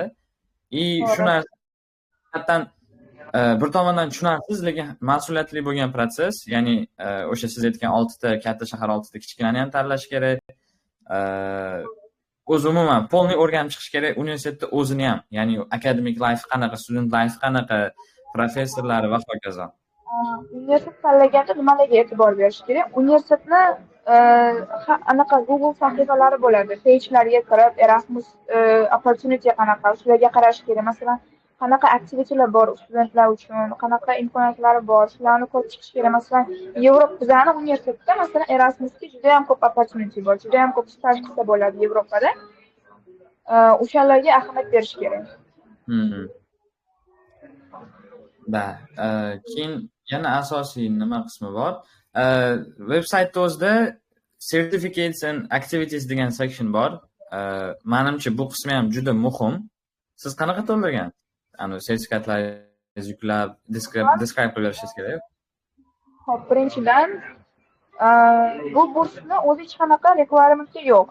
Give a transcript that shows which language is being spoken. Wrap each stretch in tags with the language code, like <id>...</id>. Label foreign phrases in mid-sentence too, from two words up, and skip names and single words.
<uz>Shu narsa hattan bir tomondan tushunarsiz, lekin mas'uliyatli bo'lgan proses. Ya'ni o'sha siz aytgan 6 ta katta shahar, 6 ta kichkinani ham tanlash kerak. O'zi umuman polniy o'rganib chiqish kerak universitetda o'zini ham. Ya'ni</uz> <en>academic life</en> <uz>qanaqa,</uz> <en>student life</en> <uz>qanaqa, professorlari va hokazo. Universitet tanlaganda nimalarga e'tibor berish kerak? Universitetni anaqa Google sahifalari bo'ladi. Page'larga kirib, Erasmus opportunity qanaqa, shularga qarash kerak. Masalan, qanaqa aktivitelar bor studentlar uchun, qanaqa imkoniyatlari bor, shularni ko'rib chiqish kerak. Masalan, Yevropa bizning universitetda masalan Erasmusga juda ham ko'p opportunity bor, juda ham ko'p staj qilsa bo'ladi Yevropada. O'shalarga ahamiyat berish kerak. Keyin yana asosiy nima qismi bor? Veb-saytda o'zida</uz> <en>certificates and activities</en> <uz>degan section bor. Menimcha bu qismi ham juda muhim. Siz qanaqa to'ldirgan? Sertifikatlaringiz yuklab, describe qilib berishingiz kerak. Xo'p, birinchidan bu bursni o'zi hech qanaqa requirementi yo'q.</uz>